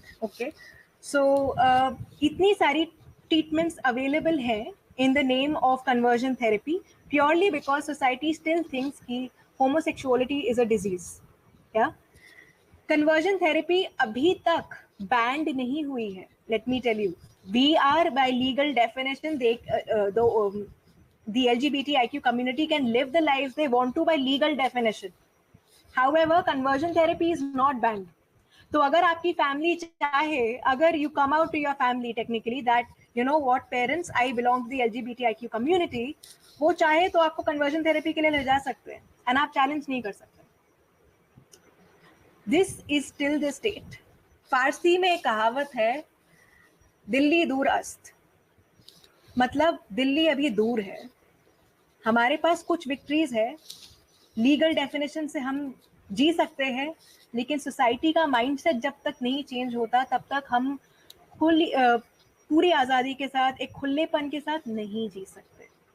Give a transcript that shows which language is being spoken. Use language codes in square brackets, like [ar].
[en] okay, so [hi] इतनी सारी [en] Treatments available हैं in the name of conversion therapy, purely because society still thinks कि homosexuality is a disease. [hi] क्या conversion therapy अभी तक बैंड नहीं हुई है, [en] Let me tell you, We are, by legal definition, the LGBTIQ community can live the lives they want to by legal definition. However, conversion therapy is not banned. [hi] तो अगर आपकी family चाहे, अगर [en] you come out to your family technically that you know what parents, I belong to the LGBTIQ community, [hi] वो चाहे तो आपको conversion therapy के लिए ले जा सकते हैं [en] and [hi] आप challenge नहीं कर सकते. [en] This is still the state. [hi] फारसी में एक कहावत है, दिल्ली दूर अस्त, मतलब दिल्ली अभी दूर है. हमारे पास कुछ विक्ट्रीज है, लीगल डेफिनेशन से हम जी सकते हैं, लेकिन सोसाइटी का माइंडसेट जब तक नहीं चेंज होता तब तक हम पूरी आज़ादी के साथ, एक खुलेपन के साथ नहीं जी सकते.